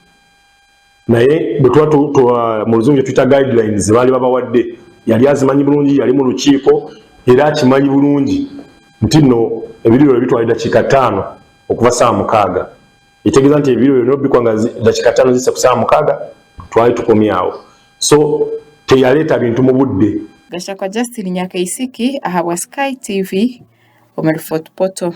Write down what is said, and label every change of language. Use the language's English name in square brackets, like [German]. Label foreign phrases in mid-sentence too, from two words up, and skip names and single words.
[Ganda] naye bwe tuba mu luzungu tuyita guidelines baali babawadde yali azimanyi bulungi yali mu lukiiko era akimanyi bulungi nti nno ebiroliro bitwala eddakiika 5 okuva ssaawa 6 ekitegeeza nti ebiroliro nobikwanga eddakiika 5 zisse ku ssaawa 6 twali tukomyawo so teyaleeta bintu mu budde. [Tooro] Gashakwa Justin Nyakaisiki ahabwa Sky TV omuli Fort Portal.